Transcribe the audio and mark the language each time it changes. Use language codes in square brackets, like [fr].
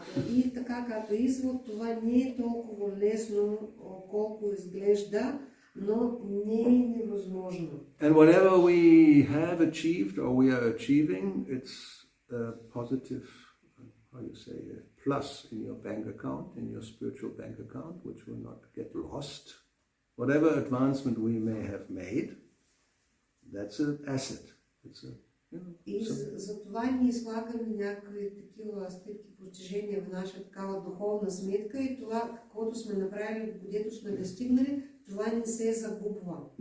[bg] И така като извод, това не е толкова лесно, колко изглежда, но не е невъзможно. [en] And whatever we have achieved or we are achieving, it's a positive, a plus in your bank account, in your spiritual bank account, which will not get lost. Whatever advancement we may have made, that's an asset. It's a [bg] И за това ние слагаме някакви такива стъпки, постижения в наша такава духовна сметка и това, каквото сме направили, където сме достигнали, това не се загубва.